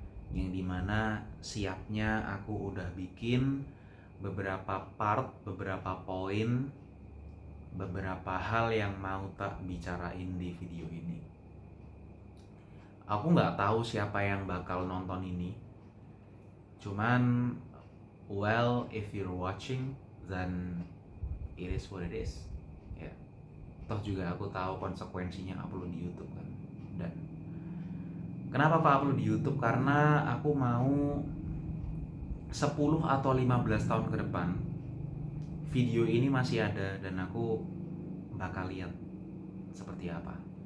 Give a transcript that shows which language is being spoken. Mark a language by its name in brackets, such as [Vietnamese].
[Indonesian] Yang dimana siapnya aku udah bikin beberapa part, beberapa poin, beberapa hal yang mau tak bicarain di video ini. Aku nggak tahu siapa yang bakal nonton ini. Cuman, [English] well, if you're watching, then it is what it is. [Indonesian] Ya, toh juga aku tahu konsekuensinya upload di YouTube kan. Dan kenapa aku upload di YouTube? Karena aku mau 10 atau 15 tahun ke depan video ini masih ada dan aku bakal lihat seperti apa.